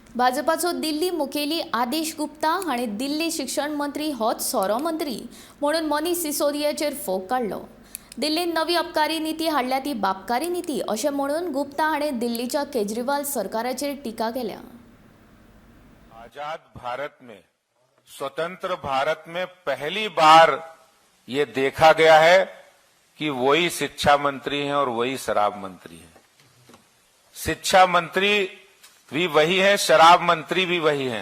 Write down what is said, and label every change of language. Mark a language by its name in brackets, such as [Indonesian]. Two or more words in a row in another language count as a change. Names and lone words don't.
[Konkani] भाजपाचो दिल्ली मुखेली आदेश गुप्ता हांणी दिल्ली शिक्षण मंत्री होच सोरो मंत्री म्हणून मनीष सिसोदियाचेर फोग काडलो। दिल्लीन नवी अबकारी नीती हाडल्या ती बाबकारी नीती अशें म्हणून गुप्ता हांणी दिल्लीच्या केजरीवाल सरकाराचेर टिका केल्या। [Hindi] आजाद भारत में, स्वतंत्र भारत में पहली बार ये देखा गया है कि वही शिक्षा मंत्री हैं और वही शराब मंत्री हैं। शिक्षा मंत्री भी वही है, शराब मंत्री भी वही है।